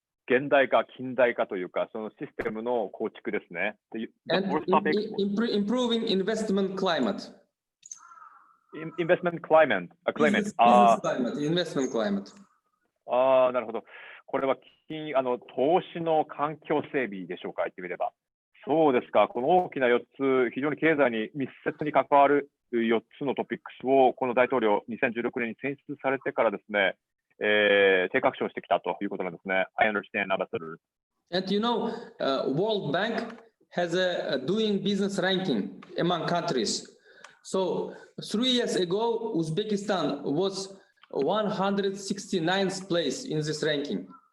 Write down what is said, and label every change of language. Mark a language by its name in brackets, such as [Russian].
[Japanese] 現代化、近代化というか、そのシステムの構築ですね。 [English] The And fourth topic, improving investment climate. investment climate. Business climate, investment climate. [Japanese] なるほど。これは投資の環境整備でしょうか、言ってみれば。そうですか。この大きな4つ、非常に経済に密接に関わる4つのトピックスを、この大統領2016年に選出されてからですね、低確証してきたということなんですね。 [English] I understand, Ambassador. And you know, World Bank has a doing business ranking among countries. So 3 years ago, Uzbekistan was 169th place in this ranking.